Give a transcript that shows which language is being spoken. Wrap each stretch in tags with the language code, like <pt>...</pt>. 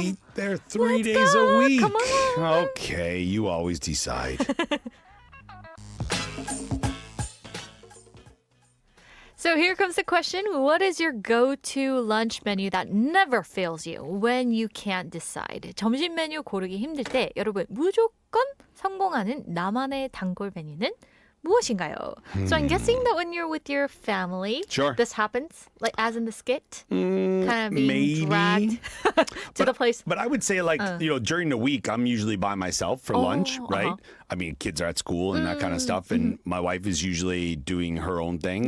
<en>eat there 3 let's days go. a week. Come on. Okay, you always decide. So here comes the question. What is your go-to lunch menu that never fails you when you can't decide?</en> <ko>점심 메뉴 고르기 힘들 때 여러분 무조건 성공하는 나만의 단골 메뉴는 무엇인가요?</ko> <en>So I'm guessing that when you're with your family, Sure. this happens, like as in the skit, kind of being maybe. dragged to the place. But I would say, during the week, I'm usually by myself for lunch, right? I mean, kids are at school and that kind of stuff. And my wife is usually doing her own thing.</en>